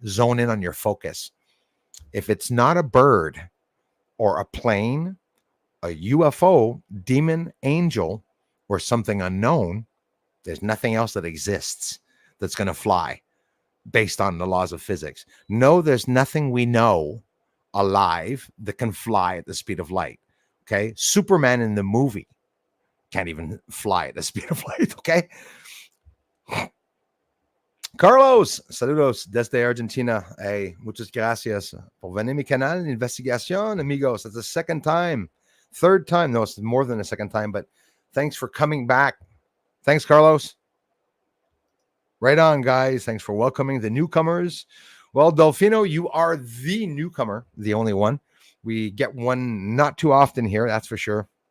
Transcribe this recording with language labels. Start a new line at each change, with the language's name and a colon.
English: Zone in on your focus. If it's not a bird or a plane, a UFO, demon, angel, or something unknown, there's nothing else that exists that's going to fly based on the laws of physics. No, there's nothing we know alive that can fly at the speed of light. Okay. Superman in the movie can't even fly at the speed of light. Okay.
Spanish: Carlos, saludos desde Argentina. Hey, muchas gracias por venir a mi canal de investigación, amigos.
English: It's the second time, third time. No, it's more than a second time, but thanks for coming back. Thanks, Carlos. Right on, guys. Thanks for welcoming the newcomers. Well, Delfino, you are the newcomer, the only one. We get one not too often here, that's for sure.